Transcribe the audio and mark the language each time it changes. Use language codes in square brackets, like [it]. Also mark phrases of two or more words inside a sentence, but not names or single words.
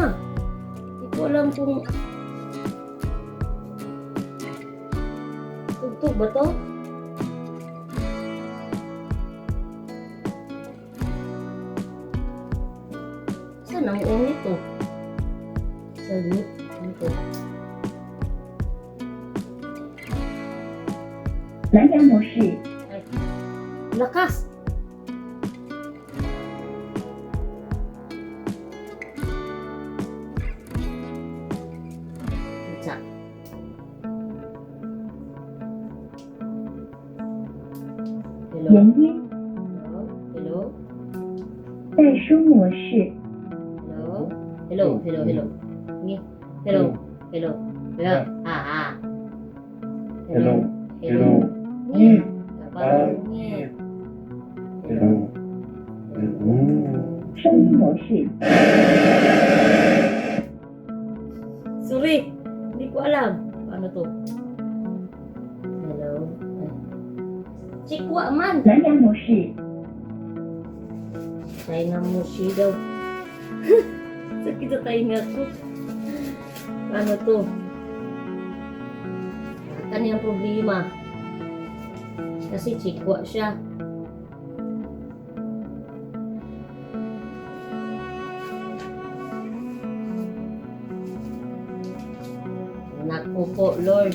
[tl] Hindi ko alam kung tugtog ba to? Saan ang ungit to? Saglit. Ito. [zh] 蓝牙模式， [tl] Ay. Lakas! Isa. Hello? [zh] 原音 [tl] Hello? Hello? [zh] 代书模式， [tl] Hello? Hello? Hello? Hello? Ngi. Hello? Hello? Hello? Ah. Hello. Hello. Ngi. Kapag ngi. Hello. Hello. [zh] 声音模式， [tl] Sorry, hindi ko alam. Paano to? Hello? Chikwa man! [zh] 蓝牙模式， [tl] China mo siya daw. Sakit sa tainga ko. Paano to? Kaniyang problema. Kasi chikwa siya. Naku po, Lord.